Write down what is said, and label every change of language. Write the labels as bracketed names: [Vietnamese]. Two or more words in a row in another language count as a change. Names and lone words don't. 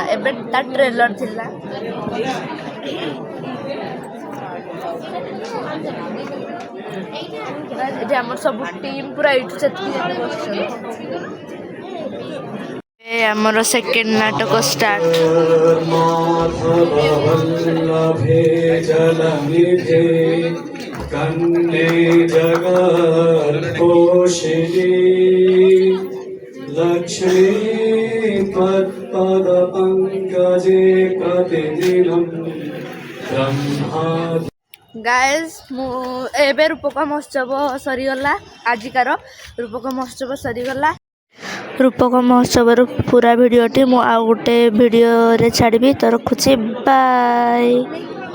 [Odia] ଏବେ ତା ଟ୍ରେଲର ଥିଲା। ଏଠି ଆମର ସବୁ ଟିମ୍ ପୁରା ଏଇଠୁ ସେତିକି ବସିଛନ୍ତି। ଆମର ସେକେଣ୍ଡ ନାଟକ ଷ୍ଟାର୍ଟ। [Sanskrit] कन्ये जगत्पोषिणी लक्ष्मी त्वत्पदपङ्कजे प्रतिदिनं ब्रह्मा। [Odia] गाइज ଏବେ ରୂପକ ମହୋତ୍ସବ ସରିଗଲା। ଆଜିକାର ରୂପକ ମହୋତ୍ସବ ସରିଗଲା। ରୂପକ ମହୋତ୍ସବର ପୁରା ଭିଡ଼ିଓଟି ମୁଁ ଆଉ ଗୋଟେ ଭିଡ଼ିଓରେ ଛାଡ଼ିବି। ତ ରଖୁଛି ବାଏ।